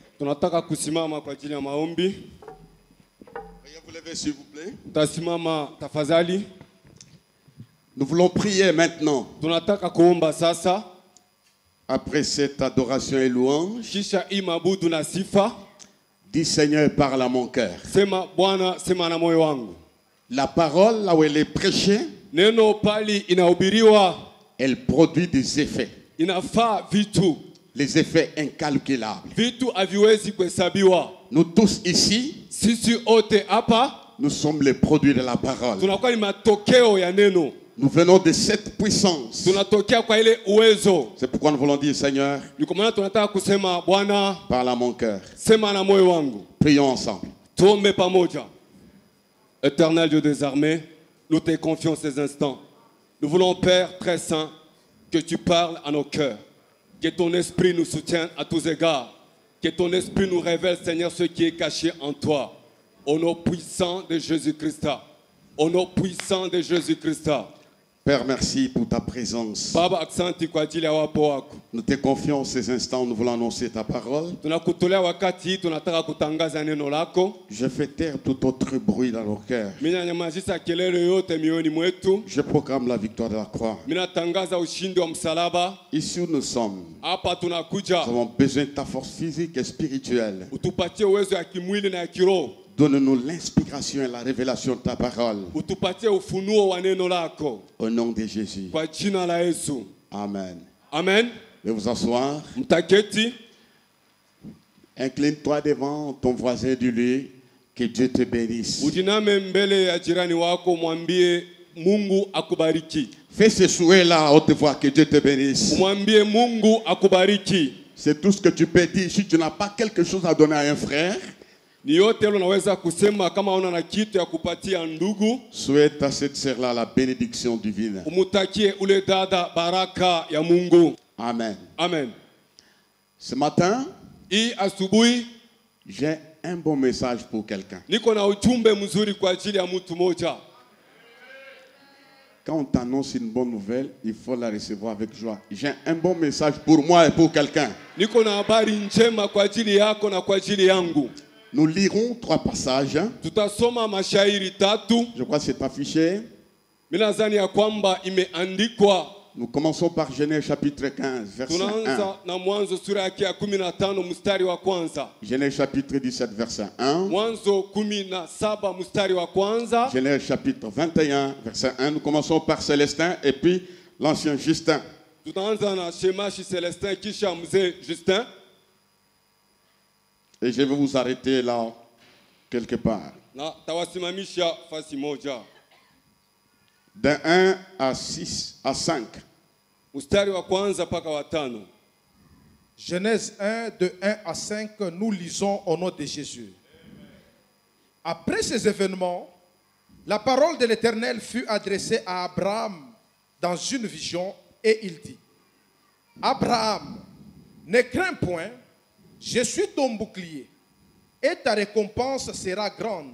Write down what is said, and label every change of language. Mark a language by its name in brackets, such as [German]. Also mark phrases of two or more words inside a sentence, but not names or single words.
[Swahili] Tunataka kusimama kwa ajili ya maombi. [French] Veuillez vous lever s'il vous plaît. [Swahili] Tasimama tafadhali. [French] Nous voulons prier maintenant. [Swahili] Tunataka kuomba sasa. [French] Après cette adoration et louange, [Swahili] Kisha imabudu na sifa. [French] dis Seigneur, parle à mon cœur. [Swahili] Sema Bwana, sema na moyo wangu. [French] La parole, là où elle est prêchée, [Swahili] Neno pali inahubiriwa, [French] elle produit des effets. [Swahili] inafaa vitu. [French] Les effets incalculables. [Swahili] Vitu haviwezi kuhesabiwa. [French] Nous tous ici, [Swahili] Sisi ote hapa [French] nous sommes les produits de la parole. [Swahili] tunakuwa ni matokeo ya neno. [French] Nous venons de cette puissance. [Swahili] Tunatokea kwa ile uwezo. [French] C'est pourquoi nous voulons dire Seigneur, [Swahili] Ndio maana tunataka kusema Bwana, [French] parle à mon cœur. [Swahili] sema na moyo wangu. [French] Prions ensemble. [Swahili] Tuombe pamoja. [French] Éternel Dieu des armées, nous te confions ces instants. Nous voulons, Père très saint, que tu parles à nos cœurs. Que ton esprit nous soutienne à tous égards. Que ton esprit nous révèle, Seigneur, ce qui est caché en toi. Au nom puissant de Jésus-Christ. Au nom puissant de Jésus-Christ. Père, merci pour ta présence. [Swahili] Baba, aksanti kwa ajili ya wapo wako. [French] Nous te confions ces instants, nous voulons annoncer ta parole. [Swahili] Tunakutolea wakati tunataka kutangaza neno lako. [French] Je fais taire tout autre bruit dans nos cœurs. [Swahili] Minanyamazisha kelele yote mioyoni mwetu. [French] Je proclame la victoire de la croix. [Swahili] Minatangaza ushindi wa msalaba. [French] Ici où nous sommes, [Swahili] Hapa [French] nous [Swahili] tunakuja. [French] avons besoin de ta force physique et spirituelle. [Swahili] Utupatie uwezo ya kimwili na ya kiroho. [French] Donne-nous l'inspiration et la révélation de ta parole. [Swahili] Utupatie ufunuo wa neno lako. [French] Au nom de Jésus. [Swahili] Kwa jina la Yesu. Amen. Amen. [French] Veuillez vous asseoir. [Swahili] Mtaketi. [French] Incline-toi devant ton voisin, dis-lui que Dieu te bénisse. [Swahili] Ujiname mbele ya jirani wako, mwambie Mungu akubariki. [French] Fais ce souhait-là à haute voix, que Dieu te bénisse. [Swahili] Mwambie Mungu akubariki. [French] C'est tout ce que tu peux dire. Si tu n'as pas quelque chose à donner à un frère, [Swahili] Ni yote unaweza kusema kama una na kitu ya kupatia ndugu. [French] souhaite à cette sœur-là la bénédiction divine. [Swahili] Umutakie ule dada baraka ya Mungu. Amen. Amen. [French] Ce matin, [Swahili] Hii asubuhi [French] j'ai un bon message pour quelqu'un. [Swahili] niko na ujumbe mzuri kwa ajili ya mtu moja. [French] Quand on t'annonce une bonne nouvelle, il faut la recevoir avec joie. J'ai un bon message pour moi et pour quelqu'un. [Swahili] Niko na habari njema kwa ajili yako na kwa ajili yangu. [French] Nous lirons 3 passages. [Swahili] Tutasoma mashairi 3. [French] Je crois que c'est affiché. [Swahili] Minazani ya kwamba imeandikwa. [French] Nous commençons par Genèse chapitre 15, verset 1. [Swahili] Tunaanza na Mwanzo sura yake ya 15 mstari wa kwanza. [French] Genèse chapitre 17, verset 1. [Swahili] Mwanzo 17 mstari wa kwanza. [French] Genèse chapitre 21, verset 1. Nous commençons par Célestin et puis l'ancien Justin. [Swahili] Tutaanza na Shemashi Celestin kisha mzee Justin. [French] Et je vais vous arrêter là, quelque part. [Swahili] Na tawasimamisha fasi moja. [French] De 1 à 6 à 5. [Swahili] Mstari wa kwanza mpaka wa 5. [French] Genèse 1, de 1 à 5, nous lisons au nom de Jésus. Après ces événements, la parole de l'Éternel fut adressée à Abraham dans une vision et il dit: Abraham, ne crains point, je suis ton bouclier et ta récompense sera grande.